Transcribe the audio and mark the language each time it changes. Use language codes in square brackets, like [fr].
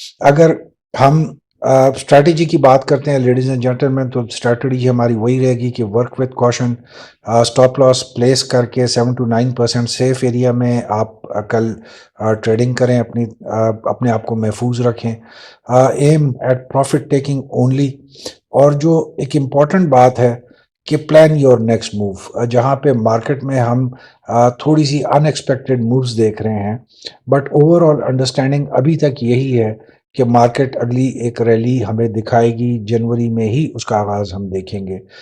[ur] اگر ہم اسٹریٹجی کی بات کرتے ہیں [en] ladies and gentleman, [ur] تو اسٹریٹجی ہماری وہی رہے گی کہ [en] work with caution, [ur] stop loss place کر کے 7 to 9% سیف ایریا میں آپ کل ٹریڈنگ کریں، اپنے آپ کو محفوظ رکھیں. [en] Aim at profit taking only. [ur] اور جو ایک امپورٹنٹ بات ہے کہ [en] Plan your next move. [ur] جہاں پہ مارکیٹ میں ہم تھوڑی سی ان ایکسپیکٹڈ مووز دیکھ رہے ہیں [en] but overall understanding [ur] ابھی تک یہی ہے کہ مارکیٹ اگلی ایک ریلی ہمیں دکھائے گی، جنوری میں ہی اس کا آغاز ہم دیکھیں گے.